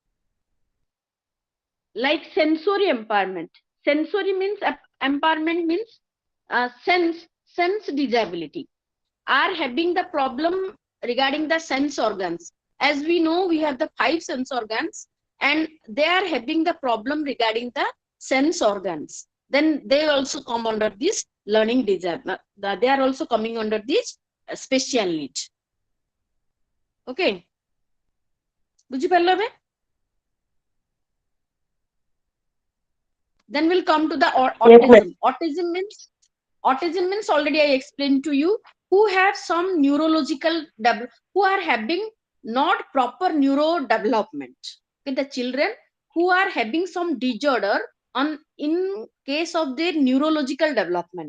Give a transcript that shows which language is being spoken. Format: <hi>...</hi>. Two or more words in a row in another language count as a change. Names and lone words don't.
<en>Like sensory impairment, sensory means impairment means sense disability, are having the problem regarding the sense organs. As we know, we have the 5 sense organs, and they are having the problem regarding the sense organs. Then they also come under this learning disability. They are also coming under this special need.</en> <or>Okay. ବୁଝି ପାରିଲ ବେ?</or> <en>Then we'll come to the autism. Autism means already I explained to you, who have some neurological who are having not proper neurodevelopment. Okay, the children who are having some disorder on in case of their neurological development.</en>